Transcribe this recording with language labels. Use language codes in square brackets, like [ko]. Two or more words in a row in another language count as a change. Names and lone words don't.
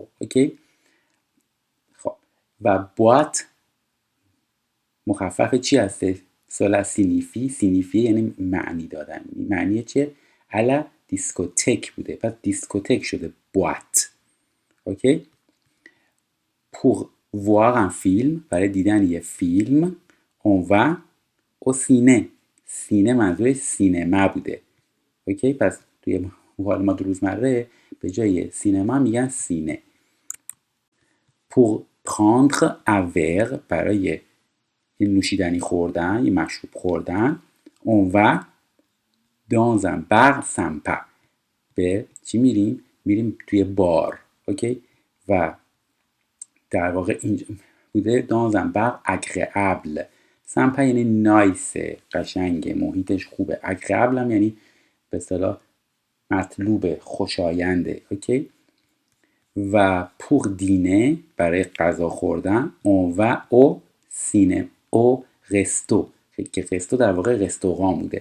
[fa] اوکی، خب و بوات مخفف چی هسته؟ [fr] cela signifie [fa] یعنی معنی دادن. معنی چه؟ الا دیسکوتک بوده، پس دیسکوتک شده بوات. اوکی، [fr] pour voir un film [fa] برای دیدن یه فیلم. [fr] on va au سینه [fa] منظور سینما بوده. اوکی، پس توی مکالمات روزمره به جای سینما میگن سینه. [fr] pour prendre un verre [fa] برای یه نوشیدنی خوردن، یه مشروب خوردن. [fr] on va dans un bar sympa [fa] به چی میریم توی بار. اوکی، و در واقع اینجا بوده [fr] dans un bar agréable. [fa] سمپا یعنی نایسه، قشنگه، محیطش خوبه. اگریبل هم یعنی به اصطلاح مطلوبه، خوشاینده. اوکی، و [fr] pour dîner [fa] برای غذا خوردن. [fr] on va au ciné ou au resto [fa] که رستو در واقع رستوران بوده.